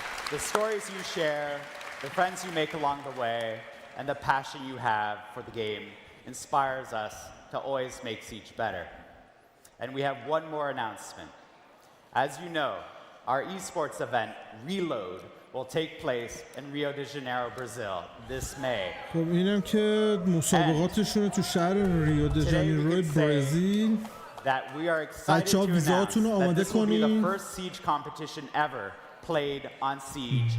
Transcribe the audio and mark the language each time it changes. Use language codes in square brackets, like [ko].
[en] The stories you share, the friends you make along the way, and the passion you have for the game inspires us to always make Siege better. And we have one more announcement. As you know, our esports event, Reload, will take place in Rio de Janeiro, Brazil, this May. [fa] خب اینم که مسابقاتشون تو شهر ریو د ژانیرو برزیل. [en] That we are excited to announce that this will be the first Siege competition ever played on Siege.